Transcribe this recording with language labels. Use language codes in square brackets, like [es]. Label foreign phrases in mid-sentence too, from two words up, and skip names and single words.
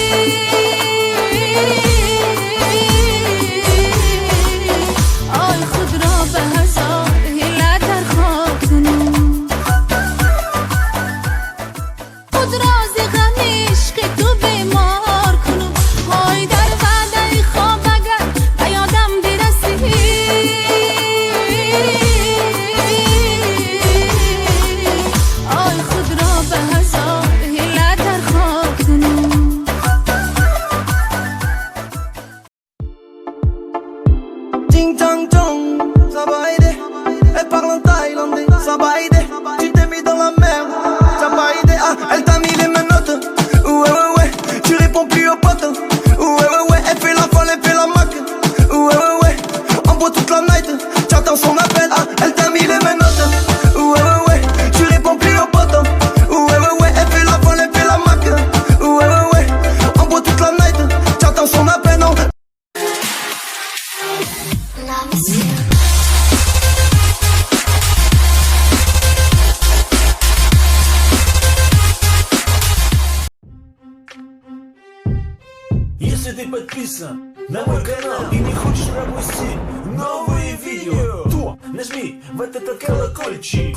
[fa] آی خود را به هزار حیله در خواب کنم خود رازی غم عشق تو بیمار کنم های در وعده خواب اگر به یادم برسی آی خود را به هزار حیله در خواب کنم [fr] Ting tang tong, ça va aider. Elle parle en thaïlandais, ça va aider. Tu t'es mis dans la merde, ça va aider. Ah, elle t'a mis les menottes. Ouais, ouais, ouais, tu réponds plus aux potes. Ouais, ouais, ouais, elle fait la folle, elle fait la mac. Ouais, ouais, ouais, on boit toute la night. J'attends son appel. Ah, elle t'a mis les menottes. Ouais, ouais, ouais, tu réponds plus aux potes. Ouais, ouais, ouais, elle fait la folle, elle fait la mac. Ouais, ouais, ouais, on boit toute la night. J'attends son appel, non. [ru] Если ты подписан на мой канал и не хочешь пропустить новые видео, то нажми в этот колокольчик.